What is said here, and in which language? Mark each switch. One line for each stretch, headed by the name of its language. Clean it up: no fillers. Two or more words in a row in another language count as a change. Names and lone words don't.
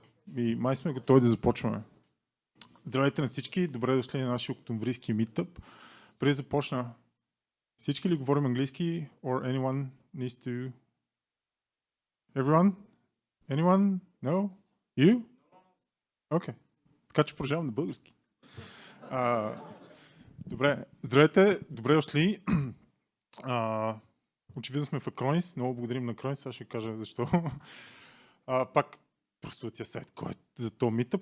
Bulgarian: И май сме готови да започваме. Здравейте на всички, добре дошли на нашия октомврийски Meetup. Преди да започна, всички ли говорим английски?
English: Or anyone needs to... Everyone? Anyone? No? You? Okay.
Bulgarian: Така че продължавам на български. Добре, здравейте, добре дошли. Очевидно сме в Acronis, много благодарим на Acronis, сега ще кажа защо. Пак прословутия сайт, който за този Meetup.